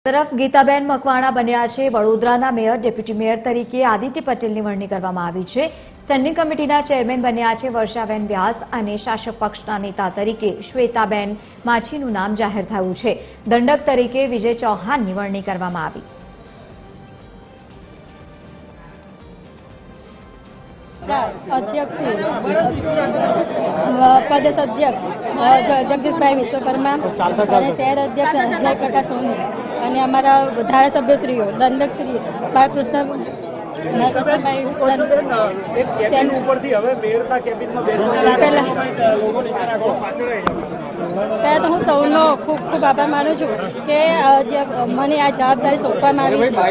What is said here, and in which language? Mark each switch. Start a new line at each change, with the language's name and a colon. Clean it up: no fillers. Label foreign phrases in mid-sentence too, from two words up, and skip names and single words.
Gujarati: તરફ ગીતાબેન મકવાણા બન્યા છે વડોદરાના મેયર ડેપ્યુટી મેયર તરીકે આદિત્ય પટેલની વરણી કરવામાં આવી છે। સ્ટેન્ડિંગ કમિટીના ચેરમેન બન્યા છે વર્ષાબેન વ્યાસ અને શાસક પક્ષના નેતા તરીકે શ્વેતાબેન માછીનું નામ જાહેર થયું છે। દંડક તરીકે વિજય ચૌહાણની વરણી કરવામાં આવી। અધ્યક્ષ પ્રદેશ અધ્યક્ષ જગદીશ ભાઈ વિશ્વકર્મા શહેર અધ્યક્ષ અજય પ્રકાશ સોની અને અમારા ધારાસભ્યશ્રીઓ દંડકશ્રી બાળકૃષ્ણ પહેલાં તો હું સૌનો ખૂબ ખૂબ આભાર માનું છું કે મને આ જવાબદારી સોંપવામાં આવી છે।